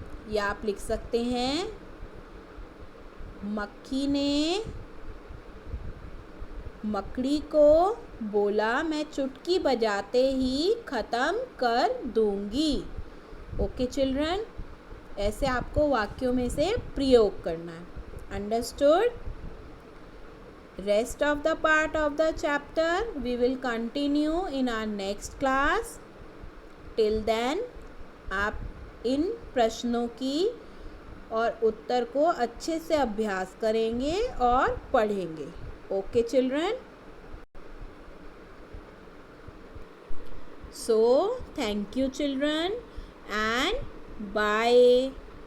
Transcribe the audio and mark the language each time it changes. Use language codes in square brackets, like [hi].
[hi] या आप लिख सकते हैं, मक्खी ने मकड़ी को बोला मैं चुटकी बजाते ही ख़त्म कर दूंगी। [en] okay children, [hi] ऐसे आपको वाक्यों में से प्रयोग करना है। [en] Understood? Rest of the part of the chapter we will continue in our next class. Till then, [hi] आप इन प्रश्नों की और उत्तर को अच्छे से अभ्यास करेंगे और पढ़ेंगे। [en] Okay children? So, thank you children and bye.